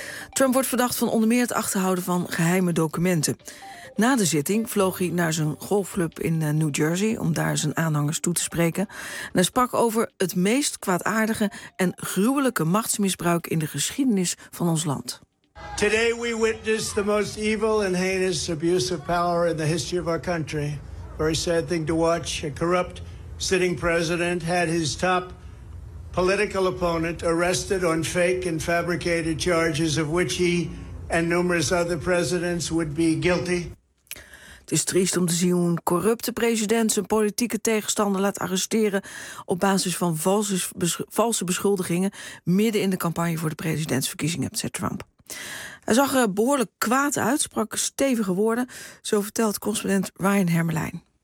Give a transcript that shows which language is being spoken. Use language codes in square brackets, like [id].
[nl] Trump wordt verdacht van onder meer het achterhouden van geheime documenten. Na de zitting vloog hij naar zijn golfclub in New Jersey om daar zijn aanhangers toe te spreken. En hij sprak over het meest kwaadaardige en gruwelijke machtsmisbruik in de geschiedenis van ons land. [en] Today we witness the most evil and heinous abuse of power in the history of our country. Very sad thing to watch. A corrupt sitting president had his top political opponent arrested on fake and fabricated charges of which he and numerous other presidents would be guilty. [nl] Het is triest om te zien hoe een corrupte president zijn politieke tegenstander laat arresteren op basis van valse beschuldigingen midden in de campagne voor de presidentsverkiezingen, zei Trump. Hij zag er behoorlijk kwaad uit, sprak stevige woorden. Zo vertelt correspondent Ryan Hermelijn.